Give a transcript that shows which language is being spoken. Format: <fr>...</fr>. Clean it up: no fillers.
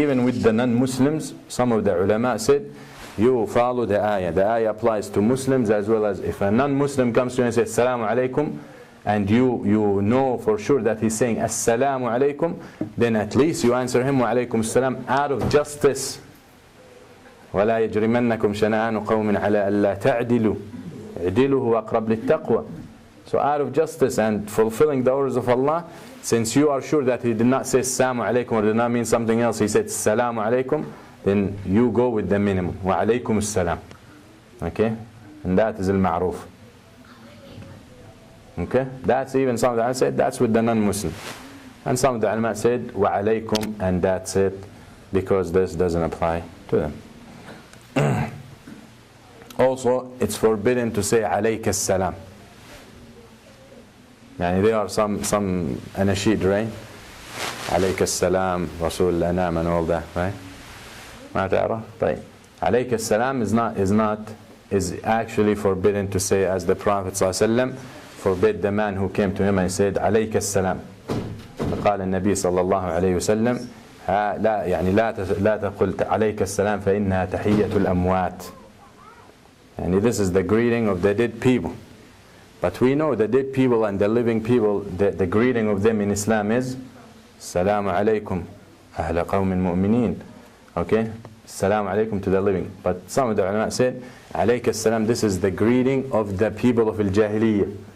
<en>Even with the non-Muslims, some of the ulama said, you follow the ayah. The ayah applies to Muslims as well as if a non-Muslim comes to you and says Assalamu alaikum, and you know for sure that he's saying Assalamu alaikum, then at least you answer him wa alaikum salam out of justice.</en> <ar>ولا يجرمنكم شنآن قوم على ألا تعدلوا اعدلوا هو أقرب للتقوى.</ar> <en>So out of justice and fulfilling the orders of Allah, since you are sure that he did not say Assalamu alaikum or did not mean something else, he said Assalamu alaikum, then you go with the minimum. Wa alaikum assalam. Okay? And that is al-ma'ruf. Okay? That's even some of the ulama said that's with the non-Muslim. And some of the ulama said wa alaikum, and that's it, because this doesn't apply to them. Also, it's forbidden to say alayka as-salam. Yani there are some anashid, right? Alayka as-salam, Rasul al-Anam and all that, right?</en> <ar>ما تعرف? طيب.</ar> <en>Alayka as-salam is actually forbidden to say, as the Prophet ﷺ forbid the man who came to him and said alayka as-salam.</en> <ar>فقال النبي صلى الله عليه وسلم لا يعني لا تقل عليك السلام فإنها تحية الأموات.</ar> <en>And this is the greeting of the dead people. But we know the dead people and the living people, the greeting of them in Islam is Assalamu alaikum ahla qawmin mu'mineen. Okay? Assalamu alaikum to the living. But some of the ulama said alayka as-salam, this is the greeting of the people of al-Jahiliyyah.</en>